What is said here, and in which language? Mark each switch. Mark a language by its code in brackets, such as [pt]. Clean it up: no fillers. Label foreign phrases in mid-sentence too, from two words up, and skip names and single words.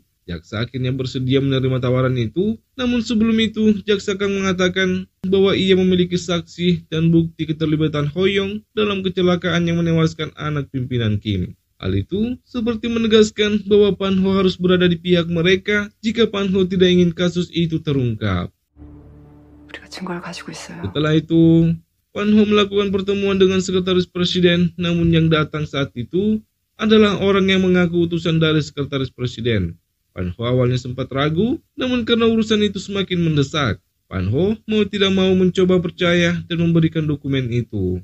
[id] Jaksa akhirnya bersedia menerima tawaran itu, namun sebelum itu jaksa Kang mengatakan bahwa ia memiliki saksi dan bukti keterlibatan Hoyong dalam kecelakaan yang menewaskan anak pimpinan Kim. Hal itu seperti menegaskan bahwa Pan-ho harus berada di pihak mereka jika Pan-ho tidak ingin kasus itu terungkap. [ko] 우리가 증거를 가지고 있어요. [id] Setelah itu, Pan Ho melakukan pertemuan dengan sekretaris presiden, namun yang datang saat itu adalah orang yang mengaku utusan dari sekretaris presiden. Pan Ho awalnya sempat ragu, namun karena urusan itu semakin mendesak, Pan Ho mau tidak mau mencoba percaya dan memberikan dokumen itu.